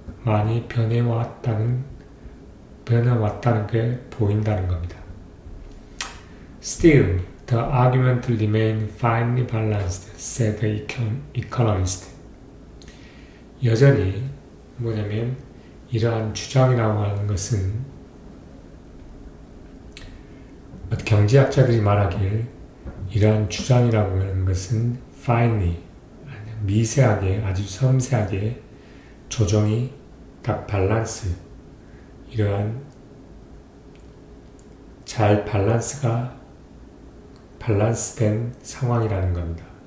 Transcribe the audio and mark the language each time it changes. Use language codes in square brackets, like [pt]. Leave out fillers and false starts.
[ko] 많이 변해왔다는 게 보인다는 겁니다. [en] Still, the argument remained finely balanced, said the economist. [ko] 여전히 뭐냐면 이러한 주장이라고 하는 것은 경제학자들이 말하길 이러한 주장이라고 하는 것은 finely, 미세하게, 아주 섬세하게 조정이 딱 밸런스, 이러한 잘 밸런스된 상황이라는 겁니다.